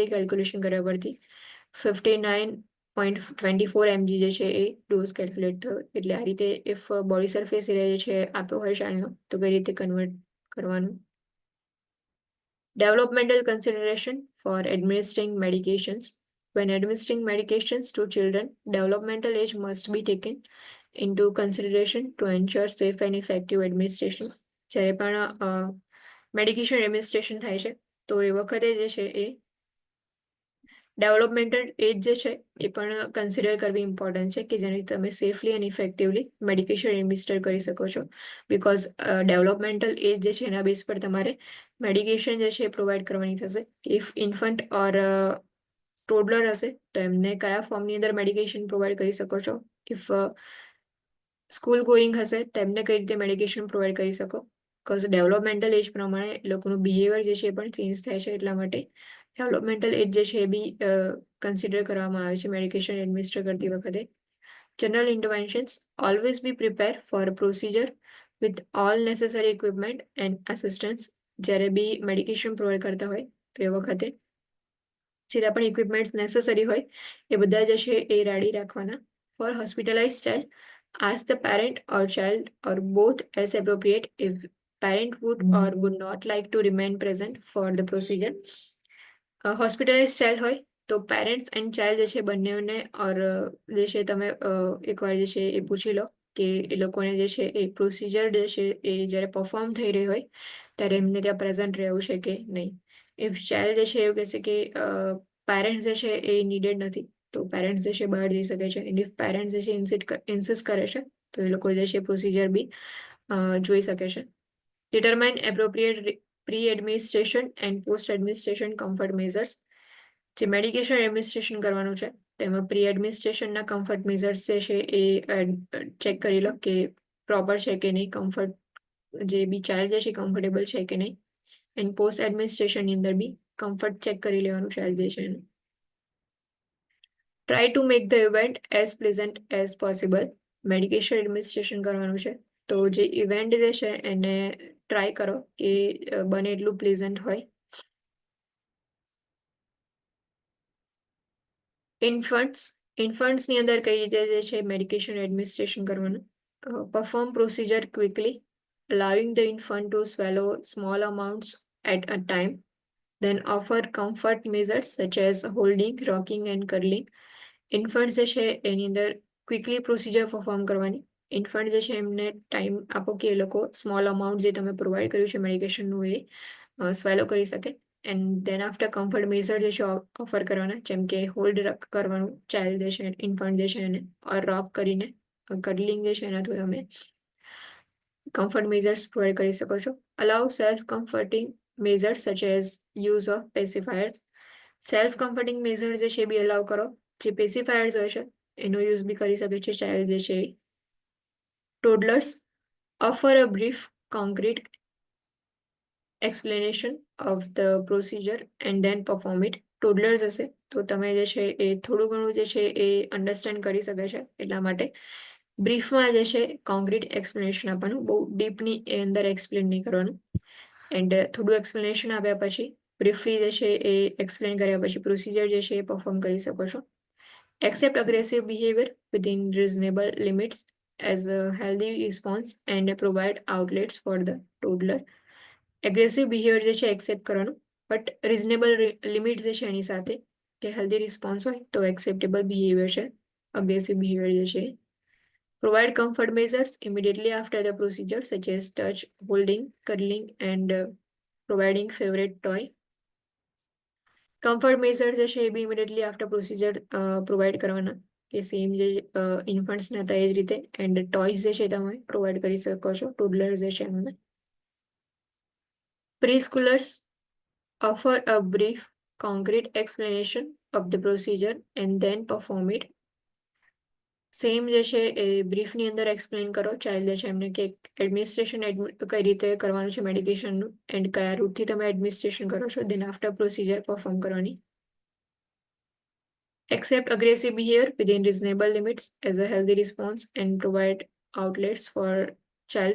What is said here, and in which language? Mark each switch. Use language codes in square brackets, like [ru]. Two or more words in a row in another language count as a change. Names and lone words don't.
[gu] તો આ રીતે કેલ્ક્યુલેશન કર્યા પરથી 59 0.24 mg જે છે એ [en] dose calculate [gu] થયો. એટલે આ રીતે [en] if body surface area [gu] જે છે આપ્યો હોય ચાઇલ્ડનો તો કઈ રીતે કન્વર્ટ કરવાનું. [en] Developmental consideration for administering medications. When administering medications to children, developmental age must be taken into consideration to ensure safe and effective administration. [gu] જ્યારે પણ [en] medication administration [gu] થાય છે તો એ વખતે જે છે એ [en] developmental age [gu] જે છે એ પણ કન્સિડર કરવી ઇમ્પોર્ટન્ટ છે કે જેની તમે [en] safely and effectively medication administer [gu] કરી શકો છો. [en] because developmental age [gu] જે છે એના બેઝ પર તમારે મેડિકેશન જે છે એ પ્રોવાઈડ કરવાની થશે. [en] if infant or toddler [gu] હશે તો એમને કયા ફોર્મની અંદર [en] medication provide [gu] કરી શકો છો. [en] if school going [gu] હશે તો એમને કઈ રીતે [en] medication provide [gu] કરી શકો. [en] because developmental age [gu] પ્રમાણે લોકોનું બિહેવિયર જે છે એ પણ ચેન્જ થાય છે. એટલા માટે [en] developmental age [gu] જે છે એ બી કન્સિડર કરવામાં આવે છે [en] medication administer [gu] કરતી વખતે. [en] General interventions. Always be prepared for a procedure with all necessary equipment and assistance. [gu] જ્યારે બી [en] medication provide [gu] કરતા હોય તો એ વખતે જેટલા પણ [en] equipments necessary [gu] હોય એ બધા જે છે એ રેડી રાખવાના. [en] for hospitalize child, ask the parent or child or both as appropriate if parent would or would not like to remain present for the procedure. hospitalize child [gu] હોય તો [en] parents and child [gu] જે છે બંનેને ઓર જે છે તમે એકવાર જે છે એ પૂછી લો કે એ લોકોને જે છે એ પ્રોસિજર જે છે એ જ્યારે પરફોર્મ થઈ રહી હોય ત્યારે એમને ત્યાં પ્રેઝન્ટ રહેવું છે કે નહીં. [en] if child [gu] જે છે એવું કહેશે કે પેરેન્ટ્સ જે છે એ નીડેડ નથી તો પેરેન્ટ્સ જે છે બહાર જઈ શકે છે. [en] and if parents [gu] જે છે ઇન્સિસ્ટ કરે છે તો એ લોકો જે છે પ્રોસિજર બી જોઈ શકે છે. [en] determine appropriate pre-administration and post-administration comfort measures. [gu] જે [en] medication administration [gu] કરવાનું છે તેમાં [en] pre administrationના comfort measures [gu] જે છે એ ચેક કરી લો કે પ્રોપર છે કે નહીં. કમ્ફર્ટ જે બી ચાઇલ્ડ જે છે કમ્ફર્ટેબલ છે કે નહીં. [en] and post administrationની [gu] અંદર બી [en] comfort check [gu] કરી લેવાનું ચાઇલ્ડ જે છે એનું. [en] try to make the event as pleasant as possible. medication administration [gu] કરવાનું છે તો જે ઇવેન્ટ જે છે એને ટ્રાય કરો કે બને એટલું પ્લેઝન્ટ હોય. ઇન્ફન્ટ્સની અંદર કઈ રીતે જે છે [en] medication administration [gu] કરવાનું. [en] perform procedure quickly, allowing the infant to swallow small amounts at a time. Then offer comfort measures such as holding, rocking and curling. [gu] ઇન્ફન્ટ જે છે એની અંદર [en] quickly procedure perform [gu] કરવાની. ઇન્ફન્ટ જે છે એમને ટાઈમ આપો કે એ લોકો [en] small amount [gu] જે તમે પ્રોવાઈડ કર્યું છે મેડિકેશનનું એ સ્વેલો કરી શકે. [en] and then after comfort measure [gu] જે છે ઓફર કરવાના જેમ કે હોલ્ડ કરવાનું ચાઇલ્ડ જે છે ઇન્ફન્ટ જે છે એને [en] or rock [gu] કરીને કર્લિંગ જે છે એનાથી તમે [en] comfort measures provide [gu] કરી શકો છો. [en] allow self comforting measures such as use of pacifiers. self comforting measure [gu] જે છે એ બી અલાઉ કરો. જે પેસિફાયર્સ હોય છે એનો યુઝ બી કરી શકે છે ચાઇલ્ડ જે છે. [en] toddlers, offer a brief concrete explanation of the procedure and then perform it. [gu] ટોડલર્સ હશે તો તમે જે છે એ થોડું ઘણું જે છે એ અન્ડરસ્ટેન્ડ કરી શકે છે. એટલા માટે બ્રીફમાં જે છે [en] concrete explanation [gu] આપવાનું. બહુ ડીપની એ અંદર એક્સપ્લેન નહીં કરવાનું. એન્ડ થોડું એક્સપ્લેનેશન આપ્યા પછી બ્રીફલી જે છે એ એક્સપ્લેન કર્યા પછી પ્રોસિજર જે છે એ પરફોર્મ કરી શકો છો. [en] Accept aggressive behavior within reasonable limits as a healthy response and provide outlets for the toddler. aggressive behavior [gu] જે છે એક્સેપ્ટ કરવાનું [en] but reasonable limit [gu] જે છે એની સાથે કે [en] healthy response [gu] હોય તો [en] acceptable behavior [gu] છે. [en] aggressive behavior [gu] જે છે. [en] provide comfort measures immediately after the procedure such as touch, holding, cuddling and providing favorite toy. comfort measure [gu] જે છે એ બી [en] immediately after procedure provide [gu] કરવાના કે સેમ જે ઇન્ફન્ટ્સના હતા એ જ રીતે. [en] and toys [gu] જે છે તમે પ્રોવાઈડ કરી શકો છો ટોડલર્સ જે છે એમને. [en] preschoolers, offer a brief concrete explanation of the procedure and then perform it. [gu] સેમ જે છે એ બ્રીફની અંદર એક્સપ્લેન કરો ચાઇલ્ડ જે છે એમને કે એડમિનિસ્ટ્રેશન કઈ રીતે કરવાનું છે મેડિકેશનનું એન્ડ કયા રૂટથી તમે એડમિનિસ્ટ્રેશન કરો છો. [en] then after procedure perform [gu] કરવાની. [en] Accept aggressive behavior within reasonable limits as a healthy response and provide outlets for child.